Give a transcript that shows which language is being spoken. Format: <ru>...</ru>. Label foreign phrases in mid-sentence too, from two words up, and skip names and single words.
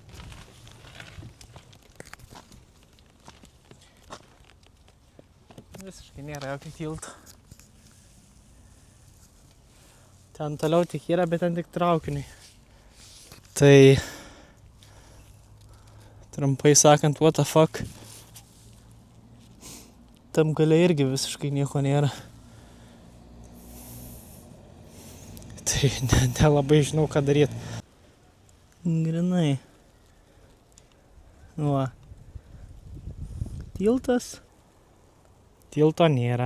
<lt>Visiškai nėra jokio tilto. Ten toliau tik yra, bet ten tik traukiniai. Tai trumpai sakant,</lt> <en>what the fuck.</en> <lt>Tam gale irgi visiškai nieko nėra. Tai nelabai žinau, ką daryti. Grinai. Va. Tiltas. Tilto nėra.</lt>